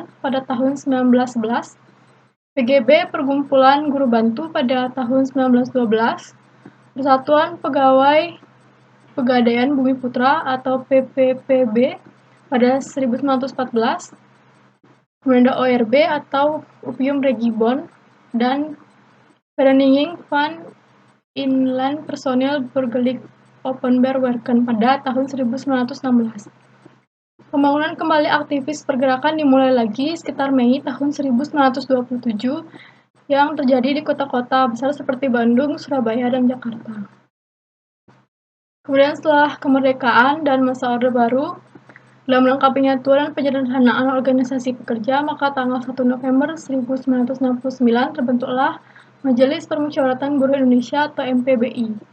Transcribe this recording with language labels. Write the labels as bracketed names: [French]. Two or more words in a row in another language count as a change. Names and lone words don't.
[Indonesian] pada tahun 1911, PGB Perkumpulan Guru Bantu pada tahun 1912, Persatuan Pegawai Pegadaian Bumi Putra atau PPPB pada 1914, kemudian ORB atau Opium Regibond, dan Vereniging van Inland Personeel Burgerlijk Openbaar Werken pada tahun 1916. Pembangunan kembali aktivis pergerakan dimulai lagi sekitar Mei tahun 1927 yang terjadi di kota-kota besar seperti Bandung, Surabaya, dan Jakarta. Kemudian setelah kemerdekaan dan masa Orde Baru, dalam rangka penyatuan dan penyederhanaan organisasi pekerja, maka tanggal 1 November 1969 terbentuklah Majelis Permusyawaratan Buruh Indonesia atau MPBI.